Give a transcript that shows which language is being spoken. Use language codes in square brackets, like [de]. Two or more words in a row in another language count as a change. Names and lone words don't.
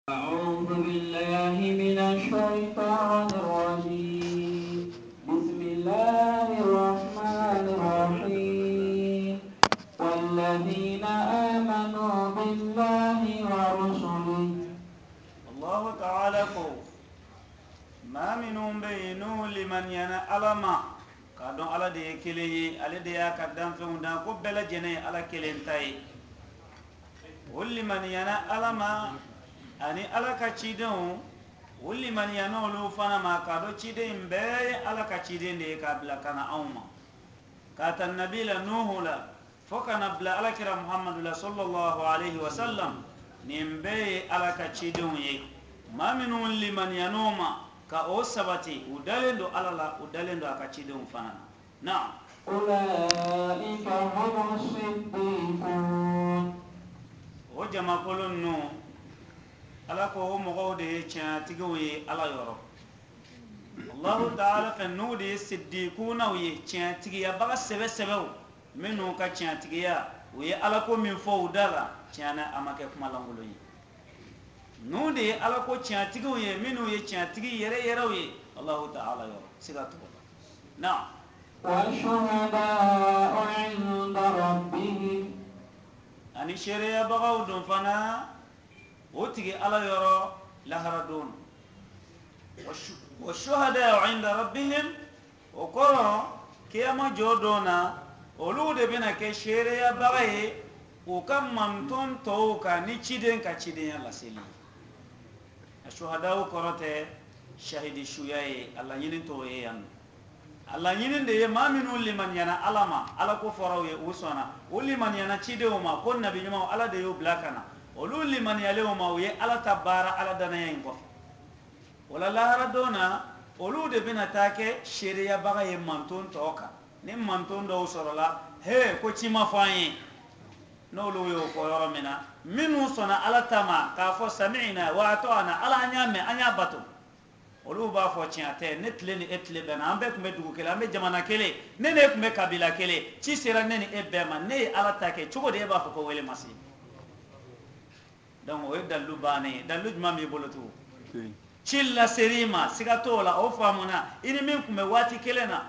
[ar] أعوذ بالله من الشيطان الرجيم. بسم الله الرحمن الرحيم. والذين آمنوا بالله ورسله. الله تعالى [bm] ko ma minun bayinu liman yana alama ka dɔn ala de ye kelen ye ale de y'a ka danfɛnw dan ko bɛɛ lajɛlen ye ala kelen ta ye o limaniyana ala ma ani ala ka cidenw o limaniyana olu fana ma k'a dɔn ciden in bɛɛ ye ala ka ciden de ye k'a bila ka na anw ma k'a ta nabi la nuhu la fo ka na bila alakira muhamadu la [ar] صلى الله عليه وسلم [bm] nin bɛɛ ye ala ka cidenw ye maa minnu limaniyan'o ma ka o sabati u dalen don ala la u dalen don a ka cidenw fana na [ar] أولئك هم الصديقون. [bm] o jamakolo ninnu ala ko o mɔgɔw de ye tiɲɛtigiw ye ala yɔrɔ [ar] الله تعالى [bm] fɛ n'u de ye sidikunaw ye tiɲɛtigiyabaga sɛbɛsɛbɛw minnu ka tiɲɛtigiya u ye ala ko min fɔ u da la tiɲɛna a ma kɛ kuma lankolon ye n'u de ye ala ko tiɲɛtigiw ye minnu ye tiɲɛtigi yɛrɛ yɛrɛw ye allahu taala yɔrɔ siga t'o la na [ar] والشهداء عند ربهم. [bm] ani seereyabagaw dun fana o tigi ala yɔrɔ lahara don [ar] والشهداء عند ربهم [bm] o kɔrɔ kiyama jɔ don na olu de bɛna kɛ seereyabaga ye u ka manton tɔw kan ni ciden ka cidenya laseli a shuhadaw kɔrɔ tɛ shahidi suya ye a laɲini t'o ye yan nɔ a laɲini de ye maa minnu limaniyana ala ma ala ko fɔraw ye u sɔnna u limaniyana cidenw ma ko nabi ɲumanw ala de y'u bila ka na olu limaniyalenw ma u ye ala ta baara ala danaya in kɔfɛ o la lahara don na olu de bɛna taa kɛ seereyabaga ye manton tɔw kan ni manton dɔw sɔrɔla he ko ci ma fɔ an ye n'olu y'o fɔ yɔrɔ min na minnu sɔnna ala ta ma k'a fɔ [ar] سمعنا وأطعنا [bm] ala an y'a mɛn an y'a bato olu b'a fɔ tiɲɛ tɛ ne tile ni e tile bɛnna an bɛɛ tun bɛ dugu kelen an bɛ jamana kelen ne n'e tun bɛ kabila kelen ci sera ne ni e bɛɛ ma ne ye ala ta kɛ cogo di e b'a fɔ ko wele ma se donc o ye dalilu bannen ye dalilu jumɛn b'i bolo tugun ci laseri ma siga t'o la o faamuna i ni min tun bɛ waati kelen na